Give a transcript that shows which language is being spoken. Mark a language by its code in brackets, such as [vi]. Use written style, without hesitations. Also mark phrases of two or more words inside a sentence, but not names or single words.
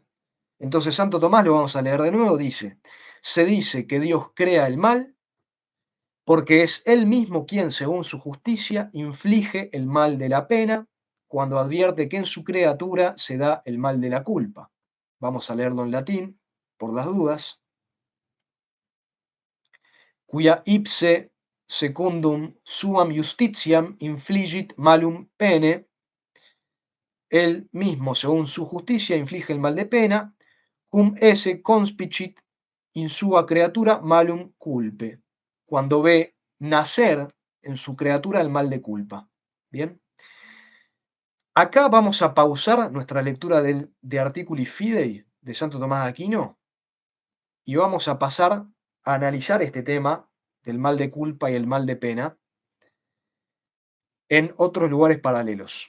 [es] Entonces, Santo Tomás, lo vamos a leer de nuevo, dice, se dice que Dios crea el mal porque es Él mismo quien, según su justicia, inflige el mal de la pena cuando advierte que en su criatura se da el mal de la culpa. Vamos a leerlo en latín, por las dudas. [la] Quia ipse secundum suam justitiam infligit malum pene, [es] Él mismo, según su justicia, inflige el mal de pena, [la] cum esse conspicit in sua creatura malum culpe, [es] cuando ve nacer en su criatura el mal de culpa. Bien, acá vamos a pausar nuestra lectura de Articuli Fidei de Santo Tomás de Aquino y vamos a pasar a analizar este tema del mal de culpa y el mal de pena en otros lugares paralelos.